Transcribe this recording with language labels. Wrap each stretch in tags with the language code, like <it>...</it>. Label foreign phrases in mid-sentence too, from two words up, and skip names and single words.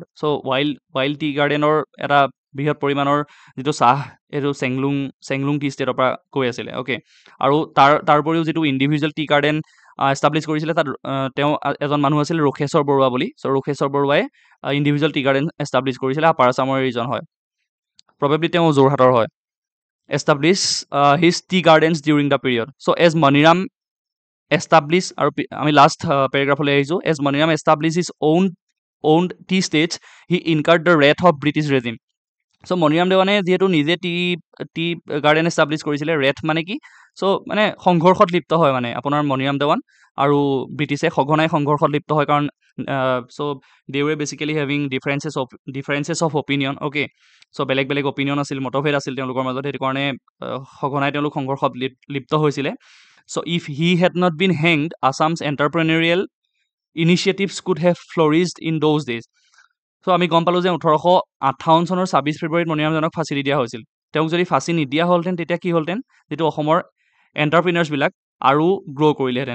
<as>চ' ৱাইল্ড টি গাৰ্ডেনৰ এটা বৃহৎ পৰিমাণৰ যিটো চাহ, এইটো চেংলুং টি ষ্টেটৰ পৰা গৈ আছিলে। অ'কে, আৰু তাৰ উপৰিও যিটো</as> <en>individual tea garden establish</en> <as>কৰিছিলে, তাত তেওঁ এজন মানুহ আছিল ৰোষেশ্বৰ বৰুৱা বুলি। চ' ৰোষেশ্বৰ বৰুৱাই</as> <en>individual tea garden establish</en> <as>কৰিছিলে,</as> <en>upper Assam region</en> <as>হয়, প্ৰবেবলি তেওঁ যোৰহাটৰ হয়।</as> <en>establish his tea gardens during the period. So as Maniram established,</en> <as>আৰু আমি</as> <en>last paragraph</en> <as>আহিছোঁ,</as> <en>as Maniram established his owned tea states, he incurred the wrath of British regime.</en> <as>চ' মণিৰাম দেৱানে যিহেতু নিজে</as> <en>tea garden establish</en> <as>কৰিছিলে, ৰেথ মানে কি, চ' মানে সংঘৰ্ষত লিপ্ত হয়, মানে আপোনাৰ মণিৰাম দেৱান আৰু ব্ৰিটিছে সঘনাই সংঘৰ্ষত লিপ্ত হয়, কাৰণ</as> <en>so they were basically having differences of opinion.</en> <as>অ'কে, চ' বেলেগ বেলেগ অপিনিয়ন আছিল, মতভেদ আছিল তেওঁলোকৰ মাজত, সেইটো কাৰণে সঘনাই তেওঁলোক সংঘৰ্ষত লিপ্ত হৈছিলে।</as> <en>So if he had not been hanged, Assam's entrepreneurial initiatives could have flourished in those days.</en> <as>চ' আমি গম পালোঁ যে 1858 চনৰ 26 ফেব্ৰুৱাৰীত মণিৰাম দেৱানক ফাঁচি দি দিয়া হৈছিল। তেওঁক যদি ফাঁচি নিদিয়া হ'লহেঁতেন, তেতিয়া কি হ'লহেঁতেন, যিটো অসমৰ এণ্টাৰপ্ৰিনাৰ্ছবিলাক আৰু গ্ৰ' কৰিলেহেঁতেন।</as>